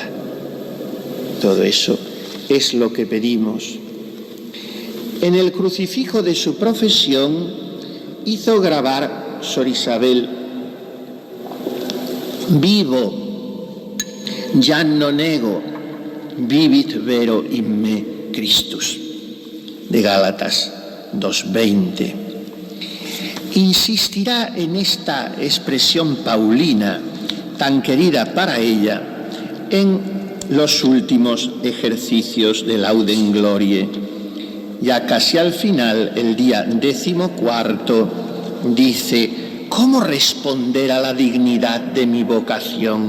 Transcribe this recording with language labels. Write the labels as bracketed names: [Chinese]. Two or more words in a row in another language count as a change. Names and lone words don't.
[Spanish] Todo eso es lo que pedimos. En el crucifijo de su profesión hizo grabar Sor Isabel: [Latin] vivo, ya no nego, vivit vero in me Christus, [Spanish] de Gálatas 2:20. Insistirá en esta expresión paulina tan querida para ella en los últimos ejercicios de Laudem Gloriae. Ya casi al final, el día 14, dice: ¿cómo responder a la dignidad de mi vocación?